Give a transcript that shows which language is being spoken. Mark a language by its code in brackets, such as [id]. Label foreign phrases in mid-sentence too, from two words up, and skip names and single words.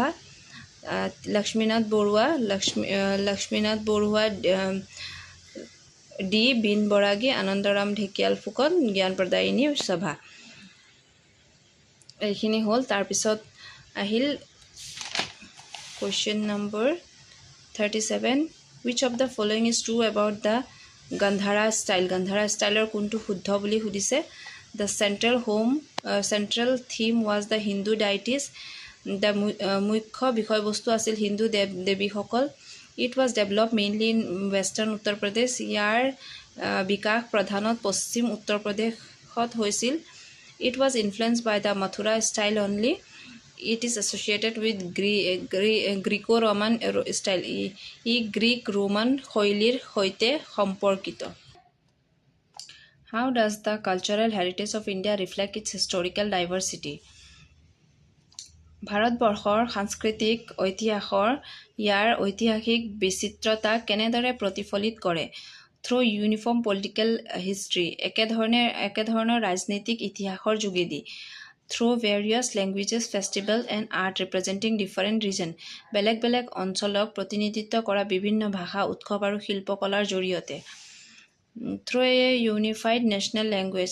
[as] লক্ষ্মীনাথ বৰুৱা ডি, বীন বৰাগী, আনন্দৰাম ঢেকিয়াল ফুকন, জ্ঞান প্ৰদায়িনী সভা। এইখিনি হ'ল। তাৰপিছত আহিল কুৱেশ্যন নম্বৰ 37. [en] Which of the following is true about the Gandhara style? [as] Gandhara ষ্টাইলৰ কোনটো শুদ্ধ বুলি সুধিছে। [en] The central theme was the Hindu deities. [as] The মুখ্য বিষয়বস্তু আছিল হিন্দু দেৱ দেৱীসকল। [en] It was developed mainly in western [as] উত্তৰ প্ৰদেশ. ইয়াৰ বিকাশ প্ৰধানত পশ্চিম উত্তৰ প্ৰদেশত হৈছিল। [en] It was influenced by the Mathura style only. It is associated with Greco-Roman style. [as] ই গ্ৰীক ৰোমান শৈলীৰ সৈতে সম্পৰ্কিত। [en] How does the cultural heritage of India reflect its historical diversity? [as] ভাৰতবৰ্ষৰ সাংস্কৃতিক ঐতিহাসৰ ইয়াৰ ঐতিহাসিক বিচিত্ৰতা কেনেদৰে প্ৰতিফলিত কৰে [en] through uniform political history [as] একেধৰণৰ ৰাজনৈতিক ইতিহাসৰ যোগেদি [en] through various languages festival and art representing different region [as] বেলেগ বেলেগ অঞ্চলক প্ৰতিনিধিত্ব কৰা বিভিন্ন ভাষা উৎসৱ আৰু শিল্পকলাৰ জৰিয়তে [en] through a unified national language